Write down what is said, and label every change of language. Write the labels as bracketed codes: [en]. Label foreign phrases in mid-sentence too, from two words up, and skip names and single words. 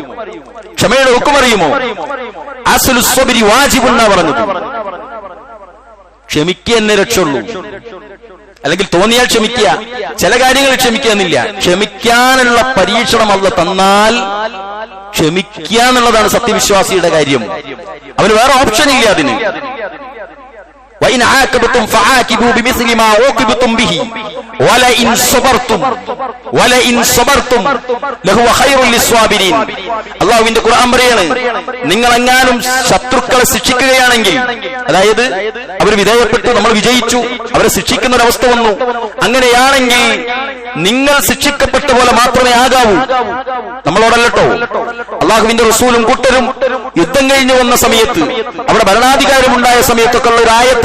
[ar] أصل الصبر واجب [ml] എന്നാ പറഞ്ഞത്. ക്ഷമിക്കുക എന്നേ രക്ഷയുള്ളൂ. അല്ലെങ്കിൽ തോന്നിയാൽ ക്ഷമിക്കുക, ചില കാര്യങ്ങൾ ക്ഷമിക്കുക എന്നില്ല. ക്ഷമിക്കാനുള്ള പരീക്ഷണം അല്ലാഹു തന്നാൽ ക്ഷമിക്കുക എന്നുള്ളതാണ് സത്യവിശ്വാസിയുടെ കാര്യം. അവന് വേറെ ഓപ്ഷൻ ഇല്ല അതിന്. [ar] وَإِنْ عَاقَبْتُمْ فَعَاقِبُوا بِمِثْلِ مَا عُوقِبْتُمْ بِهِ وَلَئِنْ صَبَرْتُمْ لَهُوَ خَيْرٌ لِلصَّابِرِينَ. [ml] അല്ലാഹുവിന്റെ ഖുർആൻ പറയാണ്, നിങ്ങൾ എങ്ങാനും ശത്രുക്കളെ ശിക്ഷിക്കുകയാണെങ്കിൽ, അതായത് അവർ വിധേയപ്പെട്ടു, നമ്മൾ വിജയിച്ചു, അവരെ ശിക്ഷിക്കുന്ന ഒരവസ്ഥ വന്നു, അങ്ങനെയാണെങ്കിൽ നിങ്ങൾ ശിക്ഷിക്കപ്പെട്ട പോലെ മാത്രമേ ആകാവൂ. നമ്മളോടല്ലോ, അള്ളാഹുവിന്റെ റസൂലും കൂട്ടരും യുദ്ധം കഴിഞ്ഞു വന്ന സമയത്ത്, അവിടെ ഭരണാധികാരമുണ്ടായ സമയത്തൊക്കെ ഉള്ള ഒരു ആയത്തായി.